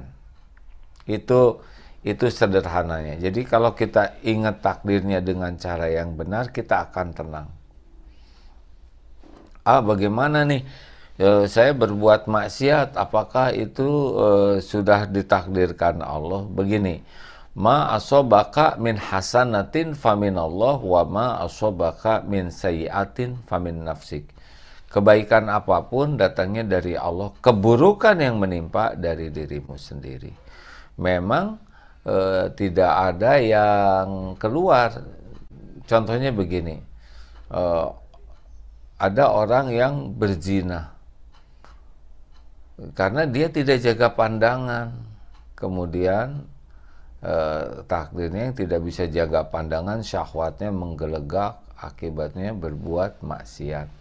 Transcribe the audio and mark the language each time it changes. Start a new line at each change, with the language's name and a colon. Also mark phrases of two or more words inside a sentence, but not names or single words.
Indonesian: Itu sederhananya. Jadi kalau kita ingat takdirnya dengan cara yang benar, kita akan tenang. Bagaimana nih? Saya berbuat maksiat, apakah itu sudah ditakdirkan Allah? Begini,
Arabic: ما أصابك من حسنة فمن الله، وما أصابك من سيئة فمن نفسك.
Indonesian: Kebaikan apapun datangnya dari Allah, keburukan yang menimpa dari dirimu sendiri. Memang tidak ada yang keluar. Contohnya begini, ada orang yang berzina karena dia tidak jaga pandangan, kemudian takdirnya yang tidak bisa jaga pandangan, syahwatnya menggelegak, akibatnya berbuat maksiat.